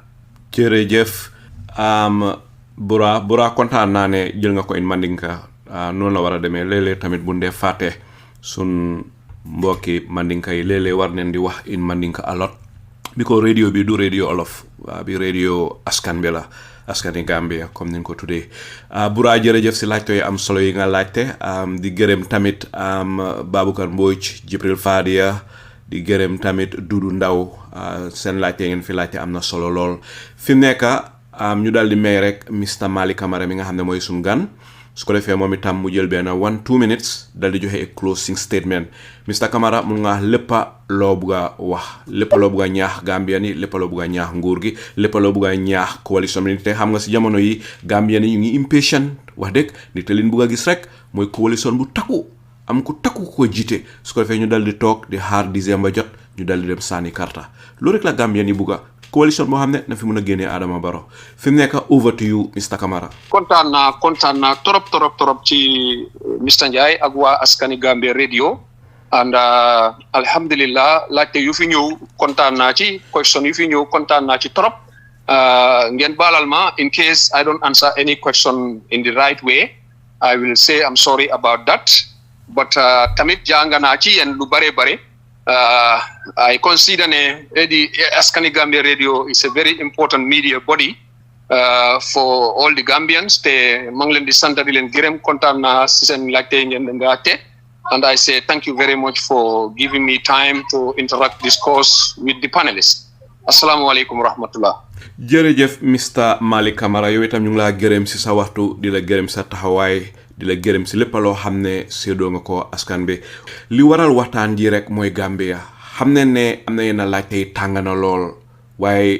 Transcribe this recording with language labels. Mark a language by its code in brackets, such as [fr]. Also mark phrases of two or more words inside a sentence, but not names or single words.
[wo] jërëjëf bura kontaan naa ne jël nga ko [en] in mandinka [wo] noonu la war a demee léeg-léeg tamit bu ndee fàtte sun mbokki mandinka yi léeg-léeg war nañ di wax [en] in mandinka a lot [wo] bi ko radio bi du radio olof bi radio askan bi la askani Gambia comme niñ ko tuddee bura jërëjëf si laajte yi am solo yi nga laajte di gërëm tamit Baboucar Mbodj Jibril Fadia di gërëm tamit Dudu Ndaw seen laajte ngeen fi laajte am na solo lool fi mu nekk ñu daal di may rek Mr. Malik Camara mi nga xam ne mooy suñu gan su ko defee moom itam mu jël benn 1-2 minutes dal di joxe [en] a closing statement [wo] Mr. Camara mun nga léppa loo bugg a wax lépp loo bugg a ñaax Gambian yi lépp loo bugg a ñaax nguur gi lépp loo bugg a ñaax coalition bi te xam nga si jamono yi Gambian yi ñu ngi impatient wax dëgg ni te leen bugg a gis rek mooy coalition bu takku am ku takku ko jiite su ko defee ñu dal di toog di xaar décembre jot ñu dal di dem sànni karta loolu rek la Gambian yi bugg a coalition boo xam ne na fi mën a génnee Adama Barrow fi mu nekk [en] over to you [wo] Mr. Camara. kontaan naa trop ci Mr. Ndiaye ak waa askani Gambia radio and alhamdulillah laajte yu fi ñëw kontaan naa ci question yu fi ñëw kontaan naa ci trop ngeen baalal ma [en] in case I don't answer any question in the right way I will say I'm sorry about that but [wo] tamit jàng naa ci yéen lu bare [en] I consider the Askani Gambia Radio is a very important media body for all the Gambians. [wo] Te manglen di santa di len gërem kontaan naa si seen laajte ngeen laajte. [en] And I say thank you very much for giving me time to interact, discuss with the panelists. [ar] Assalamu alaikum wa rahmatullah. [wo] Jërëjëf Mr. Malik Camara yow itam ñu ngi laa gërëm si sa waxtu di la gërëm sa taxawaay di la gërëm si lépp loo xam ne séedoo nga ko askan bi li waral waxtaan ji rek mooy Gambia xam ne am na yenn laajte yi tàng na lool waaye